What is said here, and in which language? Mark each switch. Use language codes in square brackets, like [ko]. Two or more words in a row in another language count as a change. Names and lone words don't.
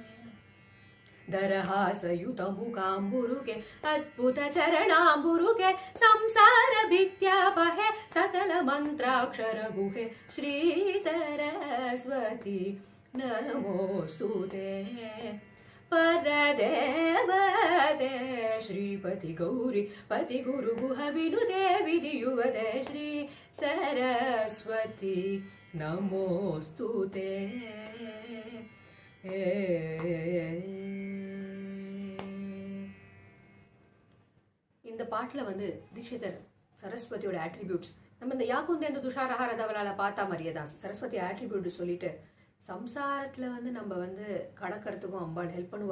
[sa] दरहासयुत मुकाम्बुरुके अद्भुत चरणाम्बुरुके, संसार भित्यापहे सकल मंत्राक्षर गुहे, श्री सरस्वती नमोस्तुते. परदेवते श्रीपति गौरी पति गुरु गुह विनुते विधियुवते, श्री सरस्वती नमोस्तुते. [ta] இந்த பாட்டில் வந்து தீட்சிதர் சரஸ்வதியோட ஆட்ரிபியூட்ஸ் நம்ம இந்த யாக்குந்தே இந்த துஷாரஹார தவளால பார்த்தா மாதிரியே தான் சரஸ்வதி ஆட்ரிபியூட் சொல்லிட்டு சம்சாரத்தில் வந்து நம்ம வந்து கடக்கிறதுக்கும் அம்பாள் ஹெல்ப் பண்ணுவா.